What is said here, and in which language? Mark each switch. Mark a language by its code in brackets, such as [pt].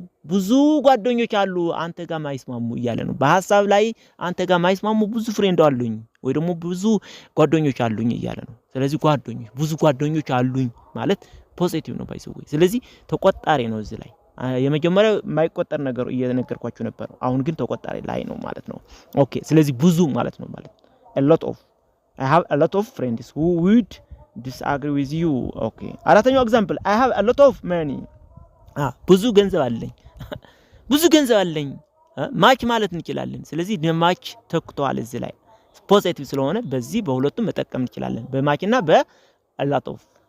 [am] ብዙ ጓደኞች አሉ አንተ ጋር ማይስማሙ እያለ ነው። በሐሳብ ላይ አንተ ጋር ማይስማሙ ብዙ ፍሬንድ አሉኝ ወይ ደግሞ ብዙ ጓደኞች አሉኝ እያለ ነው። ስለዚህ ብዙ ጓደኞች አሉኝ ማለት ፖዚቲቭ ነው ባይሰው። ስለዚህ ተቆጣሪ ነው እዚህ ላይ። የመጀመሪያው የማይቆጠር ነገር እየነገርኳችሁ ነበር፣ አሁን ግን ተቆጣሪ ላይ ነው ማለት ነው። ኦኬ ስለዚህ ብዙ ማለት ነው ማለት a lot of [en] I have a lot of friends who would disagree with you. okay [am] አራተኛው ኤግዛምፕል [en] I have a lot of money. [am] ብዙ ገንዘብ አለኝ ብዙ ገንዘብ አለኝ ማች ማለት እንችላለን። ስለዚህ ማች ተክቷል እዚህ ላይ ፖዚቲቭ ስለሆነ በዚህ በሁለቱም መጠቀም እንችላለን፣ በማችና በa lot of.